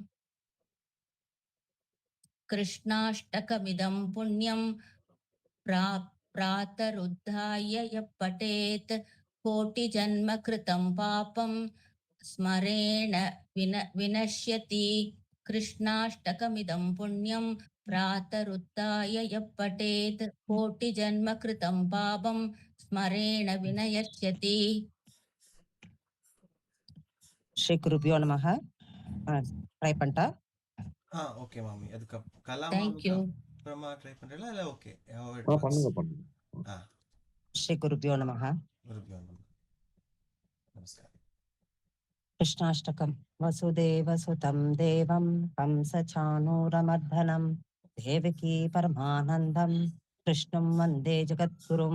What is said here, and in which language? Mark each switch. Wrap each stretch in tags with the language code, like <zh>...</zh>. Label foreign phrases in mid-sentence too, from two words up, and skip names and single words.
<sa>कृष्णाष्टकमिदं पुण्यं प्रातरुद्धाय यः पठेत् कोटिजन्म कृतं पापं स्मरेण विनश्यति कृष्णाष्टकमिदं पुण्यं प्रातरुद्धाय यः पठेत् कोटिजन्म कृतं पापं स्मरेण विनश्यति శ్రీ గురుభ్యో నమః. ట్రై పంట</sa> <ta>ஓகே மாமி. அதுக்கு கலா</ta> <en>Thank</en> <ta>மாமிக்கு</ta> <en>you.</en> <ta>அப்புறமா ட்ரை பண்றீங்களா இல்ல ஓகே பண்ணுங்க பண்ணுங்க.</ta> <sa>శ్రీ గురుభ్యో నమః. గురుభ్యో నమః. నమస్కారం. కృష్ణాష్టకం. వసుదేవసుతం దేవం కంసచానూరమర్దనం దేవకీ పరమానందం కృష్ణం వందే జగద్గురుం.</sa>